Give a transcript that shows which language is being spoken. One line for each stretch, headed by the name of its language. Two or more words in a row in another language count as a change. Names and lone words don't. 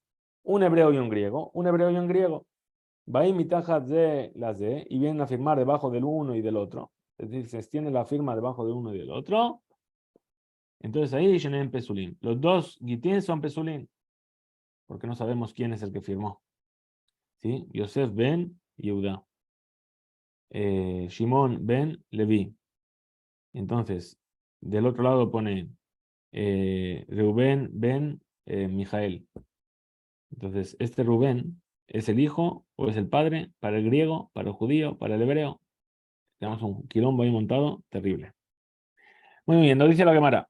Spanish: Un hebreo y un griego, un hebreo y un griego. Va y mitajat de las de, y vienen a firmar debajo del uno y del otro. Es decir, se extiende la firma debajo de uno y del otro. Entonces ahí
Hebrew: שניהם פסולין.
Spanish: Los dos Gitín son Pesulín, porque no sabemos quién es el que firmó. ¿Sí? Yosef ben Yehuda. Shimon ben Levi. Entonces, del otro lado pone Reuben ben Mijael. Entonces, este Rubén es el hijo o es el padre para el griego, para el judío, para el hebreo. Tenemos un quilombo ahí montado terrible. Muy bien, nos dice la Gemara.